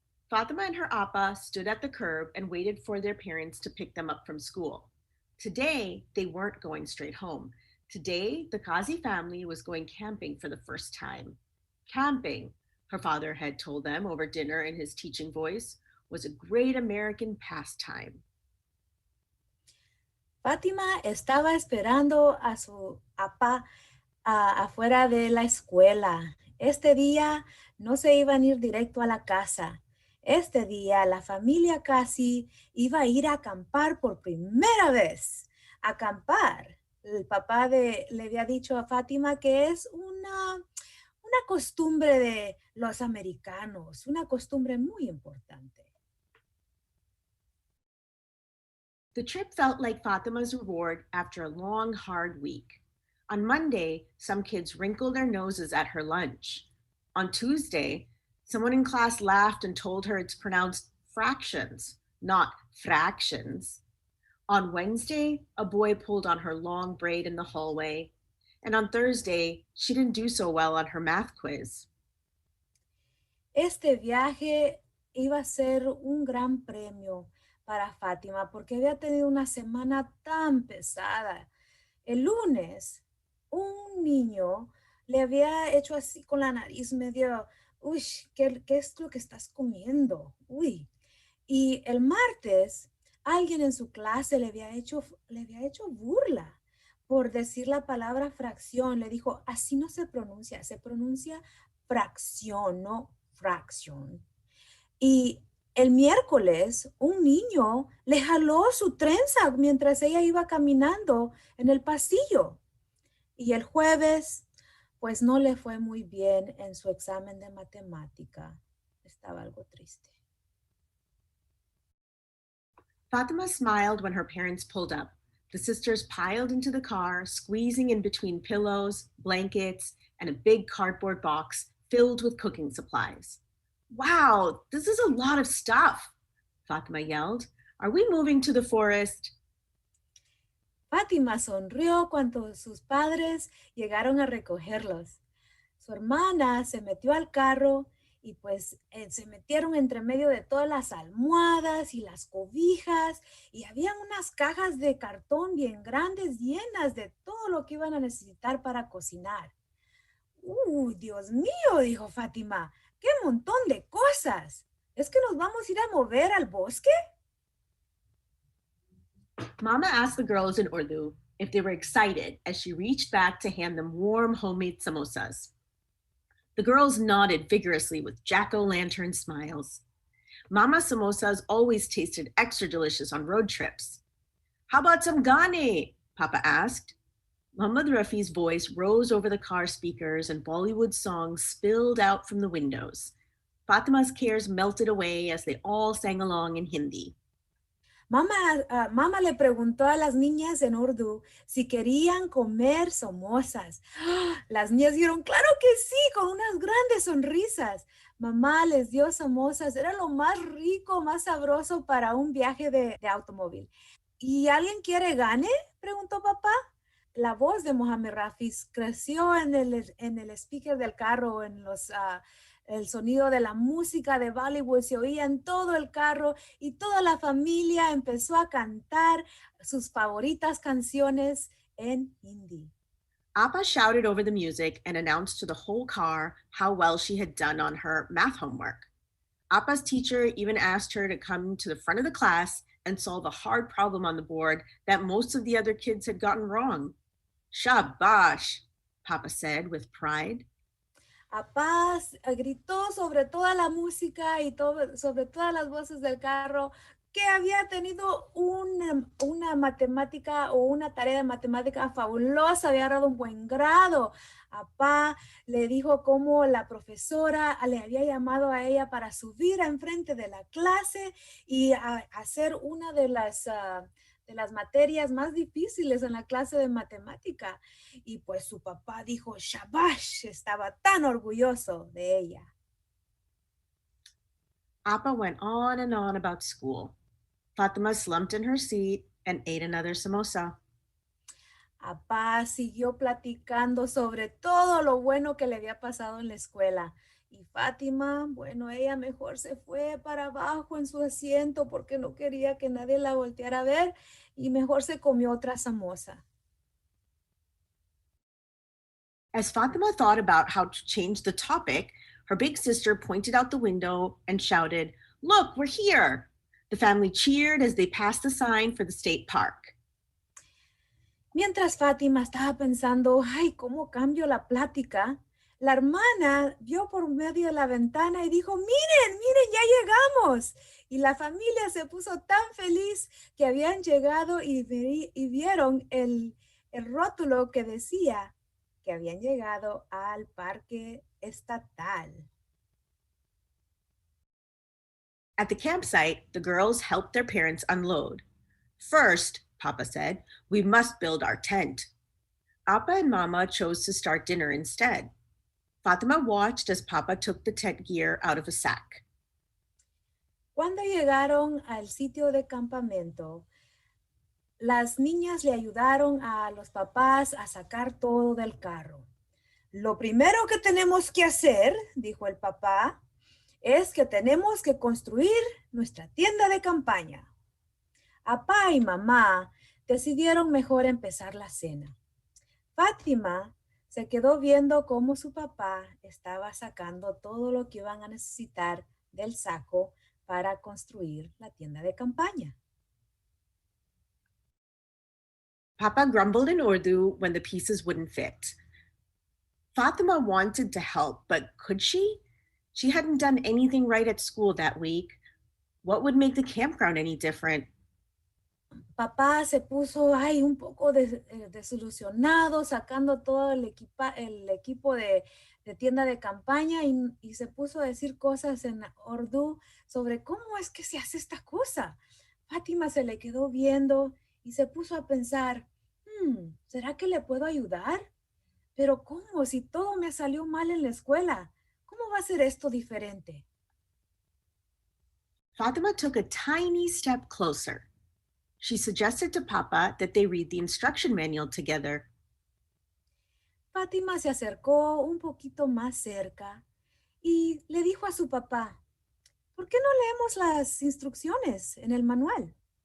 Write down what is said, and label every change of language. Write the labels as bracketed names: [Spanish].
[English] Fatima and her appa stood at the curb and waited for their parents to pick them up from school. Today, they weren't going straight home. Today, the Kazi family was going camping for the first time. Camping, her father had told them over dinner in his teaching voice, was a great American pastime. [Spanish] Fátima estaba esperando a su papá afuera de la escuela. Este día no se iban a ir directo a la casa. Este día la familia casi iba a ir a acampar por primera vez. Acampar. El papá le había dicho a Fátima que es una costumbre de los americanos, una costumbre muy importante. [English] The trip felt like Fatima's reward after a long, hard week. On Monday, some kids wrinkled their noses at her lunch. On Tuesday, someone in class laughed and told her it's pronounced fractions, not fractions. On Wednesday, a boy pulled on her long braid in the hallway. And on Thursday, she didn't do so well on her math quiz. [Spanish] Este viaje iba a ser un gran premio para Fátima porque había tenido una semana tan pesada. El lunes, un niño le había hecho así con la nariz medio, uy, ¿qué es lo que estás comiendo? Uy. Y el martes, alguien en su clase le había hecho burla por decir la palabra fracción. Le dijo, así no se pronuncia fracción, no fracción. Y el miércoles un niño le jaló su trenza mientras ella iba caminando en el pasillo. Y el jueves, pues no le fue muy bien en su examen de matemática. Estaba algo triste. [English] Fatima smiled when her parents pulled up. The sisters piled into the car, squeezing in between pillows, blankets, and a big cardboard box filled with cooking supplies. Wow, this is a lot of stuff, Fatima yelled. Are we moving to the forest? [Spanish] Fátima sonrió cuando sus padres llegaron a recogerlos. Su hermana se metió al carro y pues se metieron entre medio de todas las almohadas y las cobijas y habían unas cajas de cartón bien grandes llenas de todo lo que iban a necesitar para cocinar. ¡Uy, Dios mío! Dijo Fátima. ¡Qué montón de cosas! ¿Es que nos vamos a ir a mover al bosque? [English] Mama asked the girls in Urdu if they were excited as she reached back to hand them warm homemade samosas. The girls nodded vigorously with jack-o'-lantern smiles. Mama's samosas always tasted extra delicious on road trips. How about some Ghani? Papa asked. Muhammad Rafi's voice rose over the car speakers and Bollywood songs spilled out from the windows. Fatima's cares melted away as they all sang along in Hindi. [Spanish] Mamá le preguntó a las niñas en Urdu si querían comer samosas. Las niñas dijeron, claro que sí, con unas grandes sonrisas. Mamá les dio samosas, era lo más rico, más sabroso para un viaje de automóvil. ¿Y alguien quiere gane? Preguntó papá. La voz de Mohamed Rafi creció en el speaker del carro, el sonido de la música de Bollywood se oía en todo el carro y toda la familia empezó a cantar sus favoritas canciones en hindi. [English] Appa shouted over the music and announced to the whole car how well she had done on her math homework. Appa's teacher even asked her to come to the front of the class and solve a hard problem on the board that most of the other kids had gotten wrong. Shabash, Papa said with pride. [Spanish] Appa gritó sobre toda la música y sobre todas las voces del carro que había tenido una matemática o una tarea de matemática fabulosa, había agarrado un buen grado. Apá le dijo cómo la profesora le había llamado a ella para subir enfrente de la clase y hacer una de las materias más difíciles en la clase de matemática. Y pues su papá dijo, Shabash, estaba tan orgulloso de ella. [English] Appa went on and on about school. Fatima slumped in her seat and ate another samosa. [Spanish] Apá siguió platicando sobre todo lo bueno que le había pasado en la escuela. Y Fátima, bueno, ella mejor se fue para abajo en su asiento porque no quería que nadie la volteara a ver y mejor se comió otra samosa. [English] As Fatima thought about how to change the topic, her big sister pointed out the window and shouted, "Look, we're here!" The family cheered as they passed the sign for the state park. [Spanish] Mientras Fátima estaba pensando, ay, ¿cómo cambio la plática? La hermana vio por medio de la ventana y dijo, miren, ya llegamos. Y la familia se puso tan feliz que habían llegado y vieron el rótulo que decía que habían llegado al parque estatal. [English] At the campsite, the girls helped their parents unload. First, Papa said, we must build our tent. Appa and Mama chose to start dinner instead. Fatima watched as Papa took the tent gear out of a sack. [Spanish] Cuando llegaron al sitio de campamento, las niñas le ayudaron a los papás a sacar todo del carro. Lo primero que tenemos que hacer, dijo el papá, es que tenemos que construir nuestra tienda de campaña. Papá y mamá decidieron mejor empezar la cena. Fátima se quedó viendo cómo su papá estaba sacando todo lo que iban a necesitar del saco para construir la tienda de campaña. [English] Papa grumbled in Urdu when the pieces wouldn't fit. Fatima wanted to help, but could she? She hadn't done anything right at school that week. What would make the campground any different? [Spanish] Papá se puso un poco desilusionado, sacando todo el equipo de tienda de campaña y se puso a decir cosas en Urdu sobre cómo es que se hace esta cosa. Fátima se le quedó viendo y se puso a pensar, ¿será que le puedo ayudar? Pero ¿cómo? Si todo me salió mal en la escuela, ¿cómo va a ser esto diferente? [English] Fatima took a tiny step closer. She suggested to Papa that they read the instruction manual together. [Spanish] Fátima se acercó un poquito más cerca y le dijo a su papá, ¿por qué no leemos las instrucciones en el manual?